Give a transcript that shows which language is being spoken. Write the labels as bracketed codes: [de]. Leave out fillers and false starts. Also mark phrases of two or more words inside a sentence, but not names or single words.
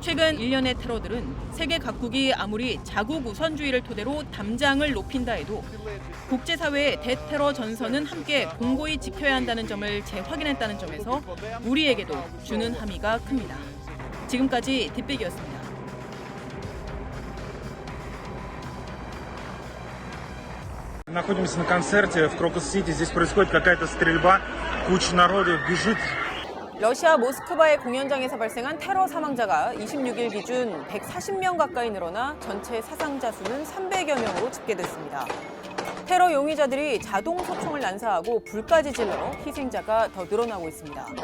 [ko] 최근 일련의 테러들은 세계 각국이 아무리 자국 우선주의를 토대로 담장을 높인다 해도 국제사회의 대테러 전선은 함께 공고히 지켜야 한다는 점을 재확인했다는 점에서 우리에게도 주는 함의가 큽니다. 지금까지 뒷배기였습니다. [ru] Находимся на концерте в Крокус-Сити. Здесь происходит какая-то стрельба, куча народу бежит. [ko] 러시아 모스크바의 공연장에서 발생한 테러 사망자가 26일 기준 140명 가까이 늘어나 전체 사상자 수는 300여 명으로 집계됐습니다. 테러 용의자들이 자동 소총을 난사하고 불까지 질러 희생자가 더 늘어나고 있습니다.